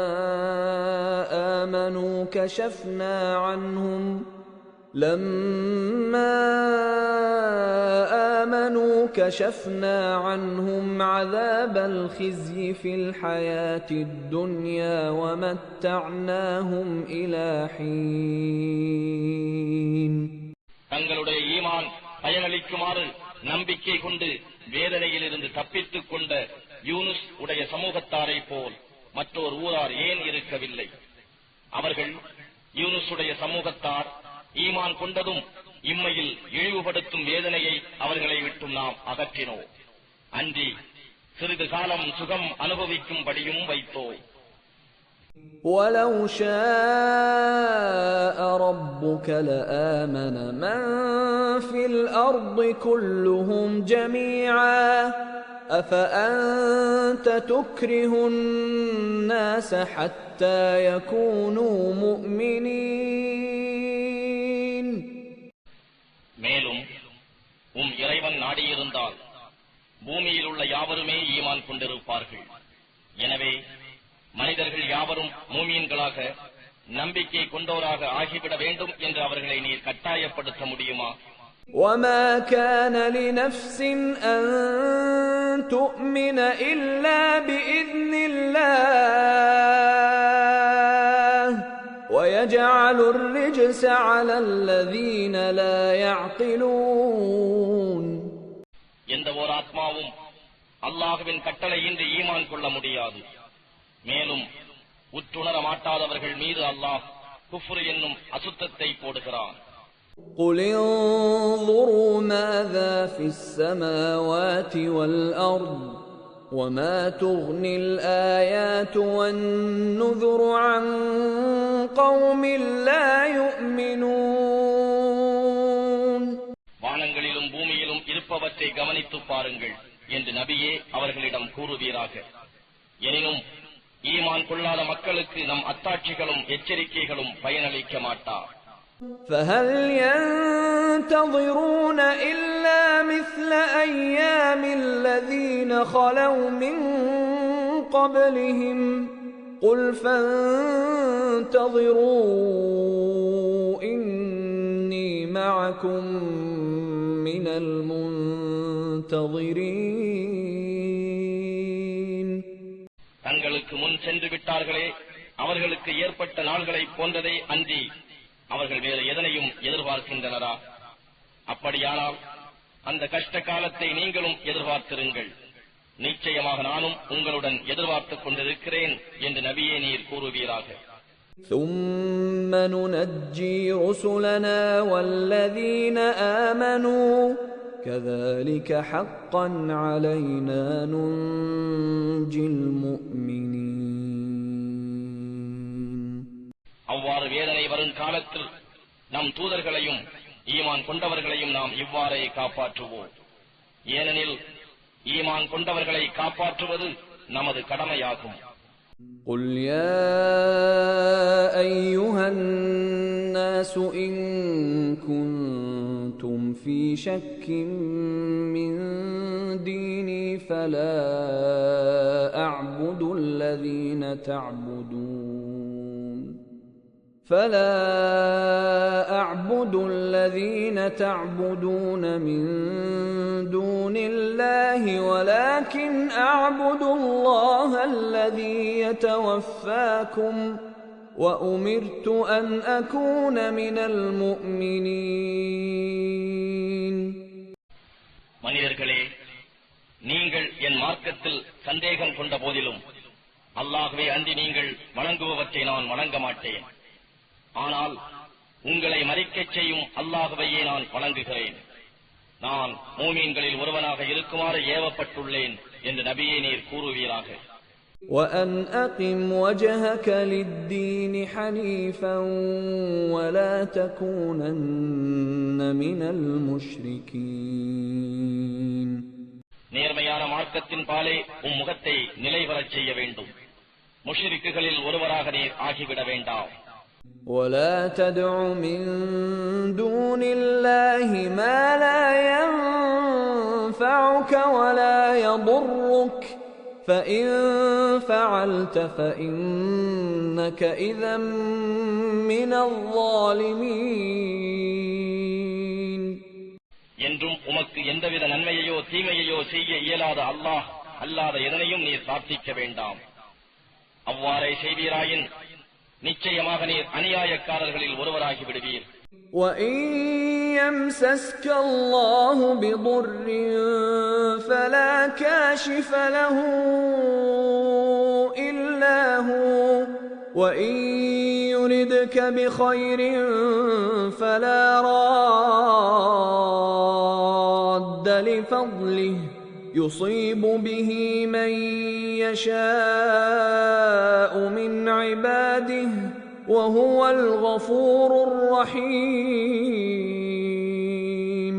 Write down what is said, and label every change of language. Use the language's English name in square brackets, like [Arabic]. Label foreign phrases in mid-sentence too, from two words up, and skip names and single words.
[Arabic] آمَنُوا كَشَفْنَا عَنْهُمْ عَذَابَ الْخِزْيِ فِي الْحَيَاةِ الدُّنْيَا وَمَتَّعْنَاهُمْ إِلَى حِينٍ. [Tamil] தங்களுடைய ஈமான் பயனளிக்குமாறு நம்பிக்கை கொண்டு வேதனையிலிருந்து தப்பித்துக் கொண்ட யூனுஸ் உடைய சமூகத்தாரை போல் மற்றொரு ஊரார் ஏன் இருக்கவில்லை? அவர்கள் யூனுசுடைய சமூகத்தார் ஈமான் கொண்டதும் இம்மையில் இழிவுபடுத்தும் வேதனையை அவர்களை விட்டும் நாம் அகற்றினோம். அன்றி சிறிது காலம் சுகம் அனுபவிக்கும்படியும் வைத்தோம். [Arabic] وَلَوْ شَاءَ رَبُّكَ لَآمَنَ مَن فِي الْأَرْضِ كُلُّهُمْ جَمِيعًا أَفَأَنْتَ تُكْرِهُ النَّاسَ حَتَّى يَكُونُوا مُؤْمِنِينَ. [Tamil] மேலும் இறைவன் நாடியிருந்தால் பூமியில் உள்ள யாவருமே ஈமான் கொண்டிருப்பார்கள். எனவே மனிதர்கள் யாவரும் மூமீன்களாக நம்பிக்கை கொண்டோராக ஆகிவிட வேண்டும் என்று அவர்களை நீர் கட்டாயப்படுத்த முடியுமா? [Arabic] وَمَا كَانَ لِنَفْسٍ أَن تُؤْمِنَ إِلَّا بِإِذْنِ اللَّهِ وَيَجْعَلُ الرِّجْسَ عَلَى الَّذِينَ لَا يَعْقِلُونَ. [Tamil] எந்த ஒரு ஆத்மாவும் அல்லாஹ்வின் கட்டளையின்றி ஈமான் கொள்ள முடியாது. மேலும் உற்றுணர மாட்டாதவர்கள் மீது அல்லாஹ் குஃப்ர் என்னும் அசுத்தத்தை போடுகிறான். [Arabic] قُلِ انظُرُوا مَاذَا فِي السَّمَاوَاتِ وَالْأَرْضِ وَمَا تُغْنِي الْآيَاتُ وَالنُّذُرُ عَن قَوْمٍ لَّا يُؤْمِنُونَ. [Tamil] வானங்களிலும் பூமியிலும் இருப்பவற்றை கவனித்துப் பாருங்கள் என்று நபியே அவர்களிடம் கூறுவீராக. எனினும் ஈமான் கொள்ளாத மக்களுக்கு நம் அத்தாட்சிகளும் எச்சரிக்கைகளும் பயனளிக்க மாட்டா. [Arabic] فَهَلْ يَنْتَظِرُونَ إِلَّا مِثْلَ أَيَّامِ الَّذِينَ خَلَوْا مِنْ قَبْلِهِمْ قُلْ فَانْتَظِرُوا إِنِّي مَعَكُمْ مِنَ الْمُنْتَظِرِينَ. [Tamil] தங்களுக்கு முன் சென்று விட்டார்களே, அவர்களுக்கு ஏற்பட்ட நாள்களைப் போன்றதை அன்றி அவர்கள் வேறு எதனையும் எதிர்பார்க்கின்றனரா? அப்படியானால் அந்த கஷ்ட காலத்தை நீங்களும் எதிர்பார்த்திருங்கள். நிச்சயமாக நானும் உங்களுடன் எதிர்பார்த்துக் கொண்டிருக்கிறேன் என்று நபியே நீர் கூறுவீராக. [Arabic] ثُمَّ نُنَجِّي رُسُلَنَا وَالَّذِينَ آمَنُوا كَذَلِكَ حَقًّا عَلَيْنَا نُنْجِي الْمُؤْمِنِينَ. [Tamil] அவ்வாறு வேதனை வரும் காலத்தில் நம் தூதர்களையும் ஈமான் கொண்டவர்களையும் நாம் இவ்வாறே காப்பாற்றுவோம். ஏனெனில் ஈமான் கொண்டவர்களை காப்பாற்றுவது நமது கடமையாகும். [Arabic] قل يا أيها الناس إن كنتم في شك من ديني فلا أعبد الذين تعبدون من دون الله ولكن أعبد الله الذي يتوفاكم وأمرت أن أكون من المؤمنين. [Tamil] மனிதர்களே, நீங்கள் என் மார்க்கத்தில் சந்தேகம் கொண்ட போதிலும் அல்லாஹ்வை அன்றி நீங்கள் வணங்குபவற்றை நான் வணங்க மாட்டேன். ஆனால் உங்களை மறிக்கச் செய்யும் அல்லாஹ்வையே நான் வணங்குகிறேன். நான் மூமீன்களில் ஒருவனாக இருக்குமாறு ஏவப்பட்டுள்ளேன் என்று நபியே நீர் கூறுவீராக. [Arabic] وَأَنْ أَقِمْ وَجْهَكَ لِلدِّينِ حَنِيفًا وَلَا تَكُونَنَّ مِنَ الْمُشْرِكِينَ. [Tamil] நேர்மையான மார்க்கத்தின் பாலே முகத்தை நிலைவரச் செய்ய வேண்டும். முஷ்ரிக்குகளில் ஒருவராக நீர் ஆகிவிட வேண்டாம். [Arabic] وَلَا تَدْعُ مِن دُونِ اللَّهِ مَا لَا يَنفَعُكَ وَلَا يَضُرُّكَ فَإِن فَعَلْتَ فَإِنَّكَ إِذًا مِّنَ الظَّالِمِينَ. [Tamil] என்றும் உமக்கு எந்தவித நன்மையையோ தீமையையோ செய்ய இயலாத அல்லாஹ் அல்லாத எதனையும் நீர் பிரார்த்திக்க வேண்டாம். அவ்வாறே செய்வீராயின் நிச்சயமாக நீர் அநியாயக்காரர்களில் ஒருவராகி விடுவீர். [Arabic] وَإِن يَمْسَسْكَ اللَّهُ بِضُرٍّ فَلَا كَاشِفَ لَهُ إِلَّا هُوَ وَإِن يُرِدْكَ بِخَيْرٍ فَلَا رَادَّ لِفَضْلِهِ يُصِيبُ بِهِ مَن يَشَاءُ مِنْ عِبَادِهِ وَهُوَ الْغَفُورُ الرَّحِيمُ.